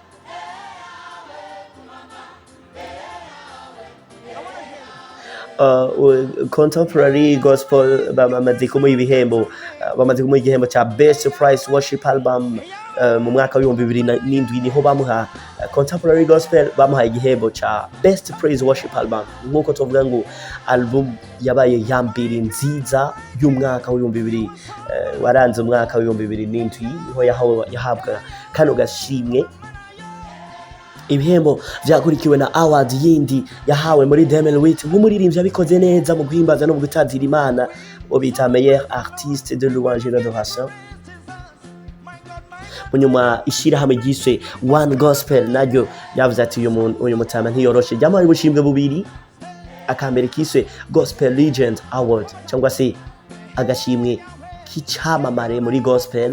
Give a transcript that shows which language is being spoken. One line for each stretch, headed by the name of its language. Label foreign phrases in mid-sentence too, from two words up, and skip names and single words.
English: Contemporary gospel
Rundi: bamaze kumuha ibihembo, bamaze kumuha igihembo cya Best Praise Worship Album mu mwaka wa 2007 niho bamuha Contemporary Gospel bamuha igihembo cya Best Praise Worship Album. Nkuko tuvuga ngo album yabaye ya mbere nziza y'umwaka wa 2000 waranze umwaka wa 2007 niho yahabwa kano gashimwe. Ibihembo byakurikiwe na award yindi yahawe muri 2008 nk'umuririmbyi yabikoze neza mu guhimbaza no mu gutazira Imana, bo bita
French: meilleur artiste de louange et d'adoration.
Rundi: Munyuma ishirahamwe ryiswe One Gospel naryo yavuze ati uyu mutama ntiyoroshe, ryamaye ubushimwe bubiri. Akambere kiswe Gospel Legend Award cyangwa se agashimwe k'icyamamare muri gospel.